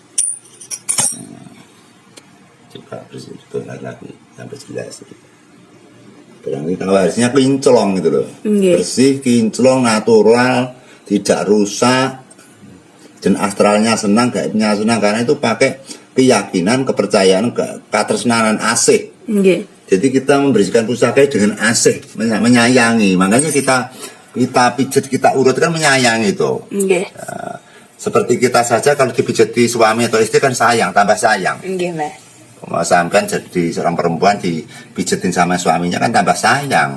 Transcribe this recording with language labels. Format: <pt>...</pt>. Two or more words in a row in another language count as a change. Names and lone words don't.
<id>Coba bersih itu lagi sampai jelas. Berarti kalau hasilnya kinclong gitu loh.</id> <jv>Nggih.</jv> <id>Bersih, kinclong, natural, tidak rusak. Dan astralnya senang, gaibnya senang karena itu pakai keyakinan, kepercayaan,</id> <jv>katresnanan asih. Nggih.</jv> <id>Jadi kita memberikan pusaka dengan asih, menyayangi. Makanya kita pijet, kita urut kan menyayangi itu.</id> <jv>Nggih.</jv> <id>Seperti kita saja kalau dipijeti suami atau istri kan sayang, tambah sayang.</id> <jv>Nggih, Mbah.</jv> <id>Kalau sampean jadi seorang perempuan dipijetin sama suaminya kan tambah sayang.</id>